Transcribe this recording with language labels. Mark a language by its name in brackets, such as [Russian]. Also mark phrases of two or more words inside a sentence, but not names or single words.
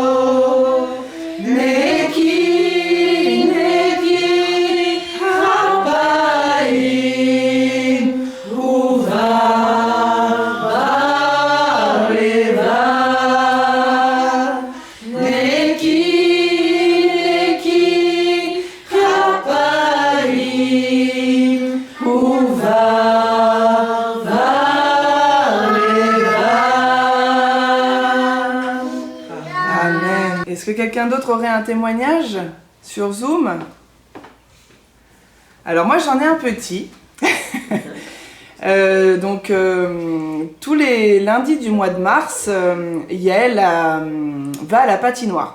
[Hebrew] נקי, נקי, כפיים, ובר, בר, לבב. נקי, נקי, כפיים, ובר, בר, לבב. Amen. [French] Est-ce que quelqu'un d'autre aurait un témoignage sur Zoom? Alors moi j'en ai un petit. Tous les lundis du mois de mars, Yael va à la patinoire.